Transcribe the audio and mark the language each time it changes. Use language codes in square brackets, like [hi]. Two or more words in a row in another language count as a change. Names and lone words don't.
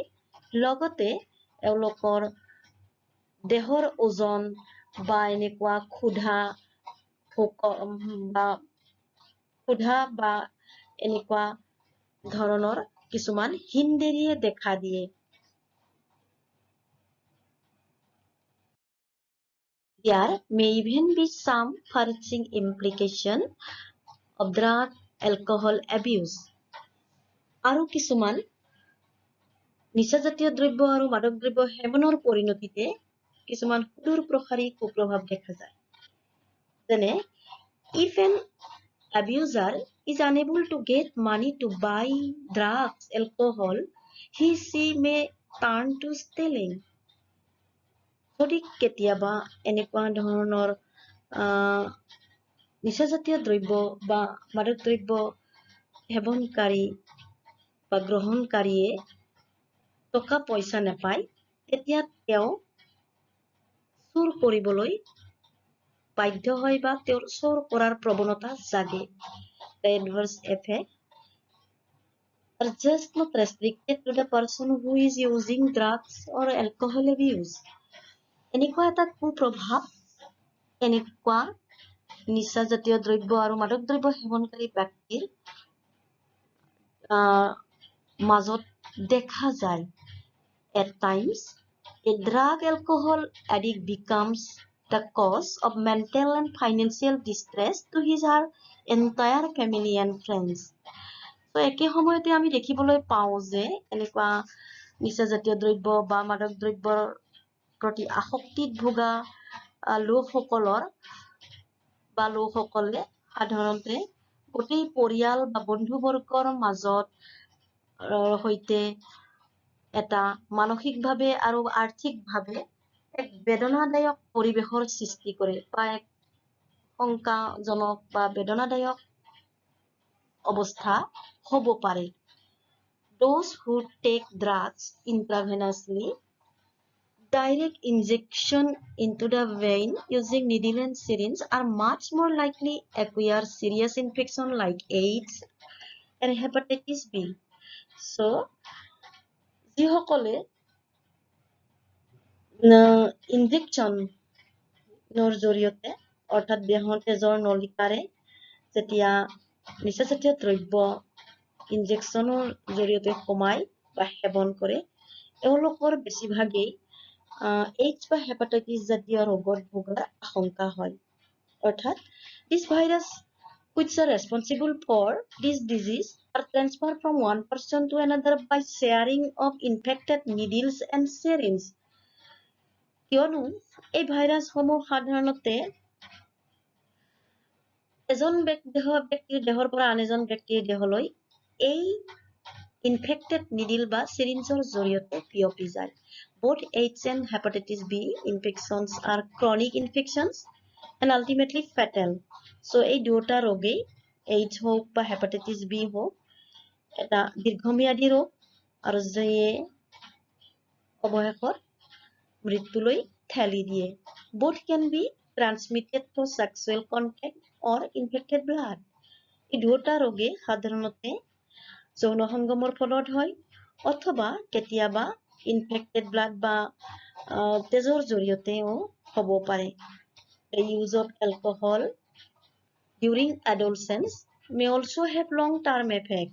[as] লগতে এওঁলোকৰ দেহৰ ওজন বা এনেকুৱা ক্ষুধা বা এনেকুৱা ধৰণৰ কিছুমান হিনদেৰিয়ে দেখা দিয়ে। [en] There may even be some far-reaching implication of drug alcohol abuse. [as] আৰু কিছুমান নিচাজাতীয় দ্ৰব্য আৰু মাদক দ্ৰব্য সেৱনৰ পৰিণতিতে কিছুমান সুদূৰ প্ৰসাৰী কুপ্ৰভাৱ দেখা যায়। [en] যেনে if an abuser is unable to get money to buy drugs, alcohol, she may turn to stealing. [as] যদি কেতিয়াবা এনেকুৱা ধৰণৰ নিচাজাতীয় দ্ৰব্য বা মাদক দ্ৰব্য সেৱনকাৰী বা গ্ৰহণকাৰীয়ে টকা পইচা নাপায় তেতিয়া তেওঁ চুৰ কৰিবলৈ বাধ্য হয় বা তেওঁৰ চুৰ কৰাৰ প্ৰৱণতা জাগে। [en] The adverse effects are just not restricted to the person who is using drugs or alcohol abuse. [as] এনেকুৱা এটা কুপ্ৰভাৱ এনেকুৱা নিচাজাতীয় দ্ৰব্য আৰু মাদক দ্ৰব্য সেৱনকাৰী ব্যক্তিৰ মাজত দেখা যায়। [en] At times, a drug alcohol addict becomes the cause of mental and financial distress to his or her entire family and friends. [as] So একে সময়তে আমি দেখিবলৈ পাওঁ যে এনেকুৱা নিচাজাতীয় দ্ৰব্য বা মাদক দ্ৰব্যৰ প্ৰতি আসক্তিত ভোগা লোকসকলে সাধাৰণতে গোটেই পৰিয়াল বা বন্ধুবৰ্গৰ মাজত সৈতে এটা মানসিকভাৱে আৰু আৰ্থিকভাৱে এক বেদনাদায়ক পৰিৱেশৰ সৃষ্টি কৰে বা এক শংকাজনক বা বেদনাদায়ক অৱস্থা হ'ব পাৰে। [en] Those who take drugs intravenously, direct injection into the vein using needle and syringe are much more likely to acquire serious infection like AIDS and hepatitis B. So, [as] যিসকলে ইনজেকশ্যনৰ জৰিয়তে অৰ্থাৎ দেহৰ তেজৰ নলিকাৰে যেতিয়া নিচাজাতীয় দ্ৰব্য ইনজেকশ্যনৰ জৰিয়তে সোমাই বা সেৱন কৰে এওঁলোকৰ বেছিভাগেই এইডছ বা হেপাটাইটিছ জাতীয় ৰোগত ভোগাৰ আশংকা হয়। [en] অৰ্থাৎ this virus which are responsible for this disease are transferred from one person to another by sharing of infected needles and syringes. [as] কিয়নো এই ভাইৰাছসমূহ সাধাৰণতে এজন ব্যক্তিৰ দেহৰ পৰা আন এজন ব্যক্তিৰ দেহলৈ এই ইনফেক্টেড নিডিল বা চিৰিঞ্জৰ জৰিয়তে বিয়পি যায়। [en] Both AIDS and hepatitis B infections are chronic infections and ultimately fatal. [as] So এই দুটা ৰোগেই AIDS হওক বা হেপাটাইটিছ বি হওক এটা দীৰ্ঘম্যাদী ৰোগ আৰু যিয়ে অৱশেষত মৃত্যুলৈ ঠেলি দিয়ে। [en] Both can be transmitted through sexual contact or infected blood. [as] এই দুটা ৰোগে সাধাৰণতে যৌন সংগমৰ ফলত হয় অথবা কেতিয়াবা ইনফেক্টেড ব্লাড বা তেজৰ জৰিয়তেও হ'ব পাৰে। [en] The use of alcohol during adolescence may also have long-term effect.